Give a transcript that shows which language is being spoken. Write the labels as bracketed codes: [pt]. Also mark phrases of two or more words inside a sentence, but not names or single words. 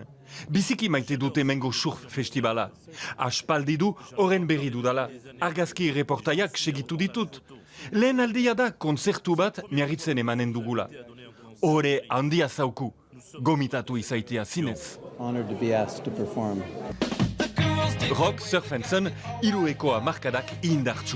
[eu] Biziki maite dute mengo surf festivala. Aspaldi du horren berri dudala. Argazki reportaiak segitu ditut. Lehen aldia da konzertu bat Miarritzen emanen dugula. Hore handia zauku, gomitatu izaitea zinez. [en] Honored to be asked to perform. Rock, surf and sun, [eu] hiruekoa markadak indartsu.